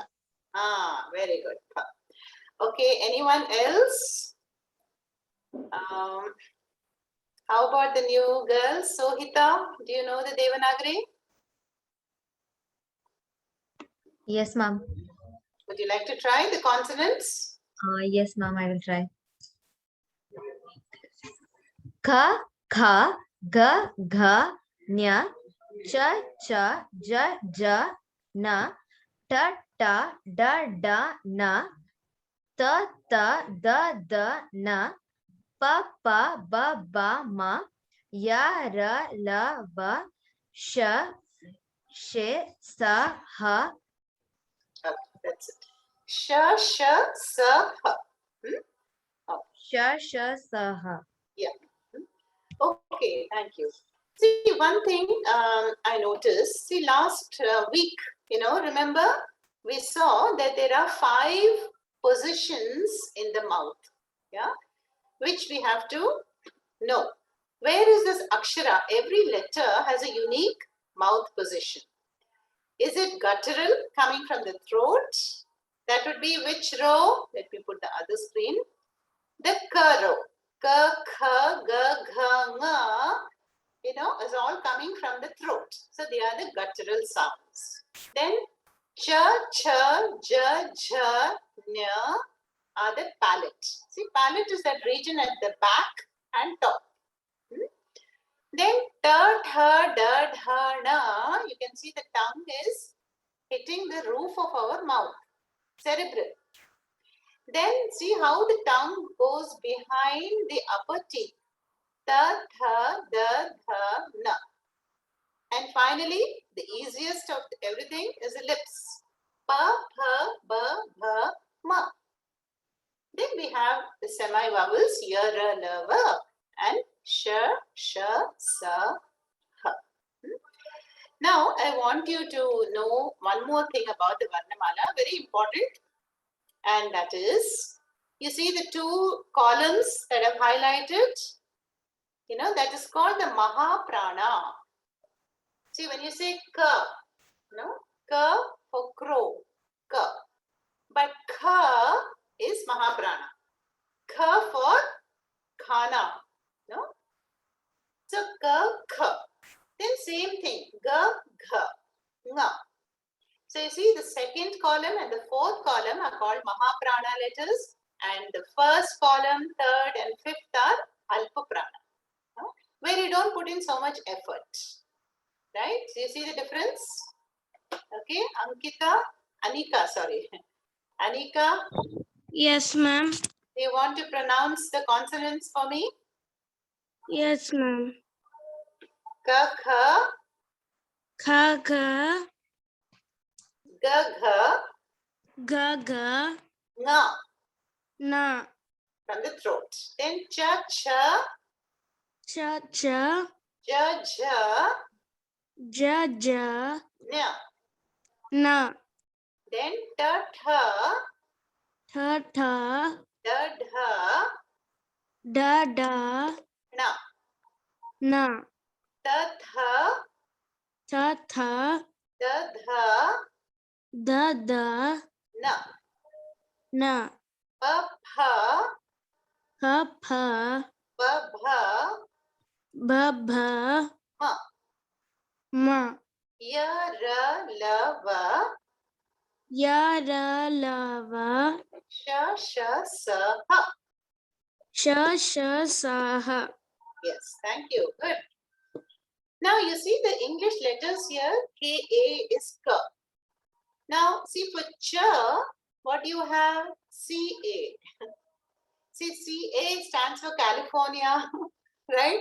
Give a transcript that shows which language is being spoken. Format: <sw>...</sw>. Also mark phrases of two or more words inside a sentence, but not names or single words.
<en>Very good. Pa. Okay, anyone else? How about the new girls? Sohita, do you know the Devanagari? Yes, ma'am. Would you like to try the consonants? Yes, ma'am, I will try.</en> <hi>क, ख, ग, घ, ञ, च, च, ज, ज, न, त, त, द, द, न, त, त, द, द, न, प, प, ब, ब, म, य, र, ल, व, श, शे, स, ह.</hi> <en>Okay, that's it.</en> <hi>श, श, स, ह. श, श, स, ह.</hi> <en>Yeah. Okay, thank you. See, one thing I noticed, see, last week, remember, we saw that there are 5 positions in the mouth, yeah, which we have to know. Where is this akshara? Every letter has a unique mouth position. Is it guttural coming from the throat? That would be which row? Let me put the other screen. The ka row.</en> <hi>क, ख, ग, घ, ङ,</hi> <en>is all coming from the throat. So they are the guttural sounds.</en> <hi>Then च, च, ज, झ,</hi> <en>nya are the palate. See, palate is that region at the back and top.</en> <hi>Then ट, ठ, ड, ढ, ण,</hi> <en>you can see the tongue is hitting the roof of our mouth, cerebral. Then see how the tongue goes behind the upper teeth.</en> <hi>त, थ, द, ध, न.</hi> <en>And finally, the easiest of everything is the lips.</en> <hi>प, प, ब, भ, म.</hi> <en>Then we have the semi-vowels,</en> <hi>य, र, ल, व, and श, स, ह.</hi> <en>Now, I want you to know one more thing about the Varnamala, very important, and that is, you see the two columns that I've highlighted, that is called the Mahaprana. See, when you say ka, ka for crow, ka, but ka is Mahaprana. Ka for khana, no?</en> <hi>So क, क.</hi> <en>Then same thing,</en> <hi>ग, घ, ङ.</hi> <en>So you see the second column and the fourth column are called Mahaprana letters, and the first column, third and fifth are Alpaprana, where you don't put in so much effort, right? So you see the difference? Okay, Anika, sorry. Anika, Yes, ma'am. do you want to pronounce the consonants for me? Yes, ma'am.</en> <hi>क, ख, क, ग, ग, घ, ग, ग, nga, na,</hi> <en>from the throat. Then</en> <hi>च, च, च, च, ज, ज, ज, ज, nya. na, Then ट, ठ, ठ, ठ, ड, ढ, ड, ड, na. na, त, थ, थ, थ, द, ध, द, द, na. na, प, फ, प, प, ब, भ, ब, ब, ma. ma, य, र, ल, व, य, र, ल, व, श, श, स, ह. श, श, स, ह.</hi> <en>Yes, thank you. Good. Now you see the English letters here, K-A is ka. Now see for cha, what do you have? C-A. See, CA stands for California, right?</en>